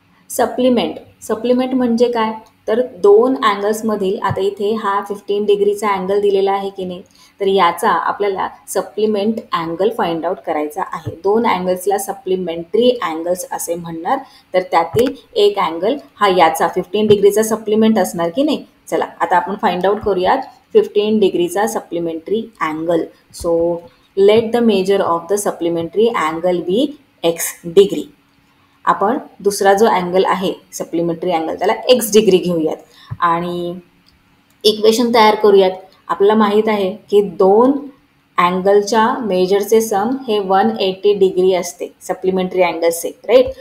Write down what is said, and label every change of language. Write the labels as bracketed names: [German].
[Marathi] Supplement म्हणजे काय? तर दोन अँगल्समधील, आता इथे हा 15 डिग्रीचा अँगल दिलेला आहे की नाही, तर याचा आपल्याला सप्लिमेंट अँगल फाइंड आउट करायचा आहे. दोन अँगल्सला सप्लिमेंटरी अँगल्स असे म्हणणार. तर त्यातील एक अँगल हा याचा 15 डिग्रीचा सप्लिमेंट असणार की नाही. चला आता आपण फाइंड आउट करूयात 15 डिग्रीचा supplementary angle. [English] So let the measure of the supplementary angle be x degree. [Marathi] आपण दुसरा जो अँगल आहे सप्लिमेंटरी अँगल त्याला एक्स डिग्री घेऊयात आणि इक्वेशन तयार करूयात. आपल्याला माहीत आहे की दोन अँगलच्या मेजरचे सम हे 180 डिग्री असते सप्लिमेंटरी अँगलचे, राईट.